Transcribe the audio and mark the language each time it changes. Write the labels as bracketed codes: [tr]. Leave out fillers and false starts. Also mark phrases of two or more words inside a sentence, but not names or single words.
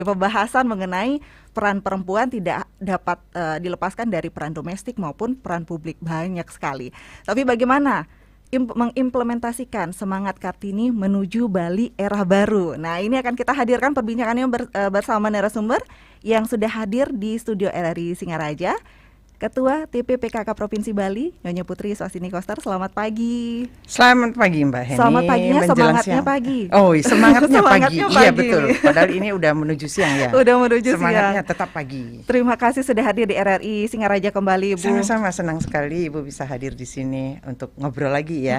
[id] Pembahasan mengenai peran perempuan tidak dapat dilepaskan dari peran domestik maupun peran publik, banyak sekali. Tapi bagaimana mengimplementasikan semangat Kartini menuju Bali era baru? Nah, ini akan kita hadirkan perbincangannya bersama narasumber yang sudah hadir di studio RRI Singaraja. Ketua TPPKK Provinsi Bali, Nyonya Putri Swasini Koster. Selamat pagi. Selamat pagi Mbak Heni. Selamat paginya, menjelang semangatnya siang. pagi. Oh, semangatnya pagi. Semangatnya Iya pagi betul. nih. Padahal ini udah menuju siang ya. Udah menuju Semangatnya siang. tetap pagi. Terima kasih sudah hadir di RRI Singaraja kembali, Ibu. Sama-sama, senang sekali Ibu bisa hadir di sini untuk ngobrol lagi ya.